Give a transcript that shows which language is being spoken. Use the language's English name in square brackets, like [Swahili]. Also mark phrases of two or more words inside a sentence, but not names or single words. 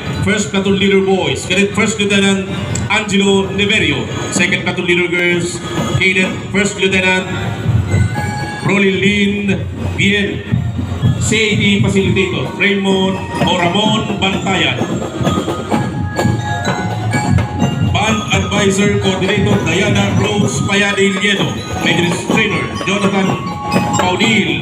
[English] First Platoon Leader Boys, Cadet First Lieutenant Angelo Neverio. Second Platoon Leader Girls, Cadet First Lieutenant Rolilyn Bien. CAD Facilitator, Raymond o Ramon Bantayan. Band Advisor Coordinator, Diana Rose Payade Liedo. Major Trainer, Jonathan Paudil.